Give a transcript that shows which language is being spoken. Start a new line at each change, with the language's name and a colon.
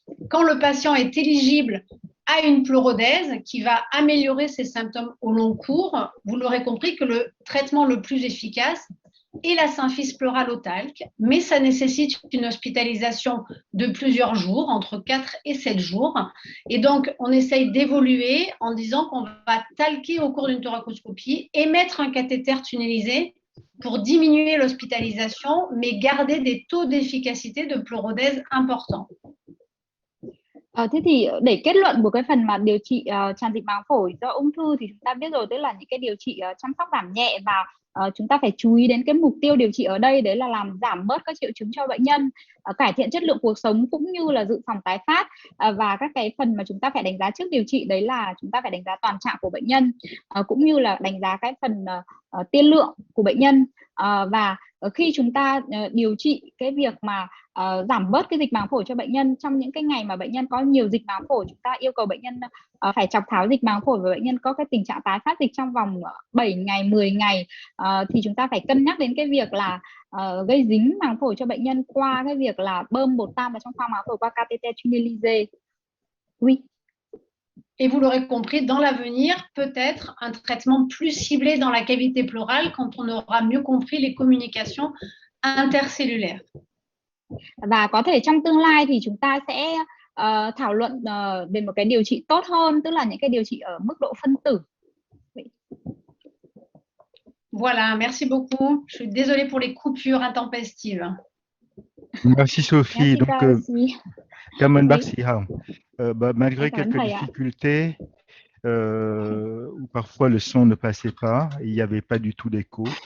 French: Quand le patient est éligible à une pleurodèse qui va améliorer ses symptômes au long cours, vous l'aurez compris que le traitement le plus efficace est la symphyse pleurale au talc, mais ça nécessite une hospitalisation de plusieurs jours, entre 4 et 7 jours. Et donc, on essaye d'évoluer en disant qu'on va talquer au cours d'une thoracoscopie et mettre un cathéter tunnelisé pour diminuer l'hospitalisation, mais garder des taux d'efficacité de pleurodèse importants.
Vietnamese: Thế thì để kết luận của cái phần mà điều trị tràn dịch màng phổi do ung thư thì chúng ta biết rồi, tức là những cái điều trị chăm sóc giảm nhẹ, và chúng ta phải chú ý đến cái mục tiêu điều trị ở đây, đấy là làm giảm bớt các triệu chứng cho bệnh nhân, cải thiện chất lượng cuộc sống cũng như là dự phòng tái phát. Và các cái phần mà chúng ta phải đánh giá trước điều trị đấy là chúng ta phải đánh giá toàn trạng của bệnh nhân, cũng như là đánh giá cái phần tiên lượng của bệnh nhân. Và khi chúng ta điều trị cái việc mà giảm bớt cái dịch màng phổi cho bệnh nhân trong những cái ngày mà bệnh nhân có nhiều dịch màng phổi, chúng ta yêu cầu bệnh nhân phải chọc tháo dịch màng phổi, và bệnh nhân có cái tình trạng tái phát dịch trong vòng 7 ngày, 10 ngày, thì chúng ta phải cân nhắc đến cái việc là gây dính màng phổi cho bệnh nhân qua cái việc là bơm bột tam vào trong khoang màng phổi qua catheter tunnelisé.
French: Oui. Et vous l'aurez compris, dans l'avenir, peut-être un traitement plus ciblé dans la cavité pleurale quand on aura mieux compris les communications intercellulaires.
Vietnamese: Và có thể trong tương lai thì chúng ta sẽ thảo luận về một cái điều trị tốt hơn, tức là những cái điều trị ở mức độ phân tử.
French: Voilà, merci beaucoup. Je suis désolée pour les coupures intempestives. Merci Sophie.
Vietnamese: Donc, cảm ơn bác sĩ Hồng.
French: Malgré quelques difficultés, où parfois le son ne passait pas, il n'y avait pas du tout d'écho.